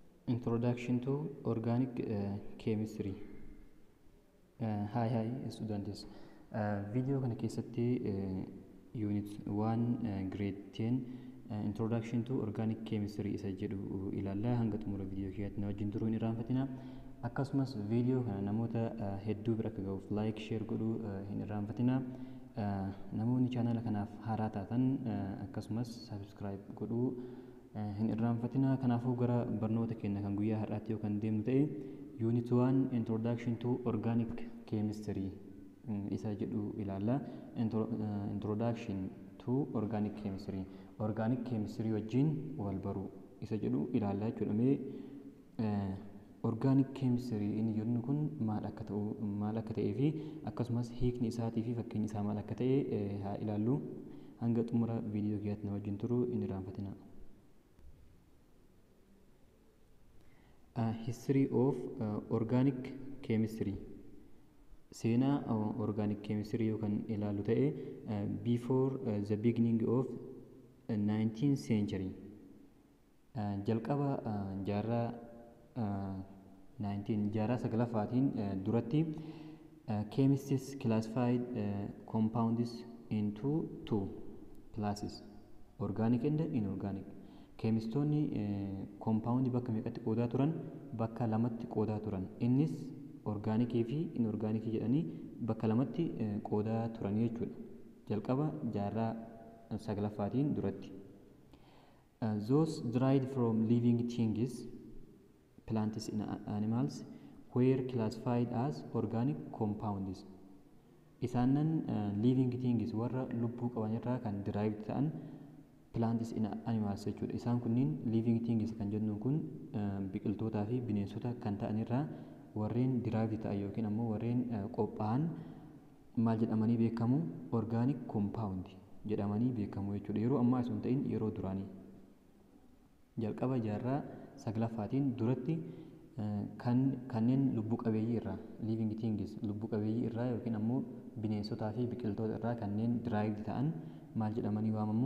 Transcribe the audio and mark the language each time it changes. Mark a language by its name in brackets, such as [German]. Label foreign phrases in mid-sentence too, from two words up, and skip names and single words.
[English] Introduction to Organic Chemistry. [Oromo] Hi students. Video kana keessatti [English] unit 1 grade 10 introduction to organic chemistry [Oromo] isa jedhu ilaalla. Hanga xumura video keenyaatti na wajjin turuu hin irraanfatina. Akkasumas video kana namoota hedduu bira akka ga'uuf [English] like share [Oromo] godhuu hin irraanfatina. Namoonni channel kanaaf haaraa taatan akkasumas subscribe godhuu hin irraanfatina. Kanaafuu gara barnoota keenya kan guyyaa har'aatti yookaan deemnu ta'e [English] unit 1 introduction to organic chemistry [Oromo] isa jedhu ilaalla. [English] Introduction to organic chemistry, organic chemistry [Oromo] wajjin wal baruu isa jedhu ilaalla jechuudha. [English] Organic chemistry [Oromo] inni jennu kun maal akka ta'ee fi akkasumas hiikni isaatii fi fakkeenyi isaa maal akka ta'e haa ilaallu. Hanga xumura viidiyoo keenyaatti na wajjin turuu hin irraanfatina. [English] History of organic chemistry. Seenaa organic chemistry [Oromo] yookaan ilaallu ta'e [English] before the beginning of 19th century. [Oromo] Jalqaba jaarraa 19ffaatiin duratti [English] chemists classified compounds into two classes, organic and inorganic. [Oromo] Keemistoonni compound bakka meeqatti qoodaa turan? Bakka lamatti qoodaa turan. Innis organikii fi inorganikii jedhanii bakka lamatti qoodaa turan jechuudha. Jalqaba jaarraa 9ffaatiin duratti. [English] Those derived from living things, plants and animals, were classified as organic compounds. [Oromo] Isaanan [English] living things [Oromo] warra lubbuu qaban irraa kan derived ta'an [English] plants and animals [Oromo] jechuudha. Isaan kunniin [English] living things [Oromo] kan jennu kun biqiltootaa fi bineensota kan ta'an irraa warreen derived ta'an yookiin ammoo warreen qophaa'an maal jedhamanii beekamu? [English] Organic compound [Oromo] jedhamanii beekamu jechuudha. Yeroo ammaa osoo hin ta'in yeroo duraanii. Jalqaba jaarraa 9ffaatiin duratti kanneen lubbuu qabeeyyii irraa [English] living things [Oromo] lubbuu qabeeyyii irraa yookiin ammoo bineensotaa fi biqiltoota irraa kanneen derived ta'an maal jedhamanii waamamu?